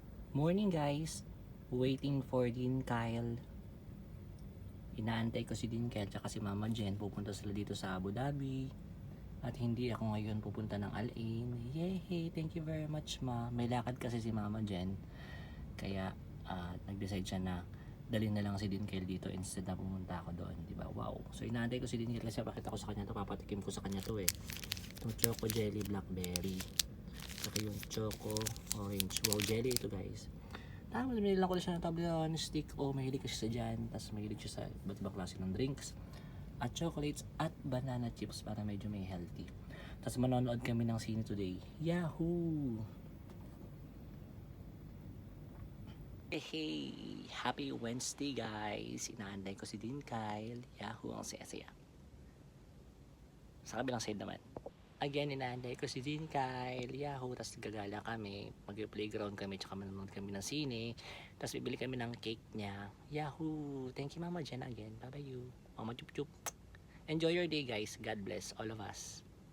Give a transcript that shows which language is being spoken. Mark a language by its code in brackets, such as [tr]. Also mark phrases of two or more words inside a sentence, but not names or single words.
[en] Morning guys, waiting for Din Kyle. [tl] Inaantay ko si Din Kyle tsaka si Mama Jen. Pupunta sila dito sa Abu Dhabi. At hindi ako ngayon pupunta ng Al Ain. Yay! [en] Thank you very much ma. [tl] May lakad kasi si Mama Jen. Kaya nag-decide siya na dalhin na lang si Din Kyle dito instead na pumunta ako doon, di ba? Wow. So inaantay ko si Din Kyle kasi pakita ko sa kanya to, papatikim ko sa kanya to eh. Itong [en] choco jelly blackberry. [tl] Saka yung [en] choco orange. [tl] Wow, jelly ito guys. Tapos binili ko na siya ng Toblerone stick. Oh, mahilig kasi siya dyan. Tapos mahilig siya sa iba't ibang klase ng drinks. At chocolates at [en] banana chips [tl] para medyo may healthy. Tapos manonood kami ng sine today. Yahoo! Hey! [en] Happy Wednesday guys! [tl] Inaantay ko si Din Kyle. Yahoo! Ang saya-saya. Sa kabilang side naman. Again, inaantay ko si Din Kyle. Yahoo! Tapos gagala kami. Mag-playground kami. Tsaka manonood kami ng sine. Tapos bibili kami ng cake niya. Yahoo! [en] Thank you Mama Jen again. Bye bye you. Mama chup chup. Enjoy your day guys. God bless all of us.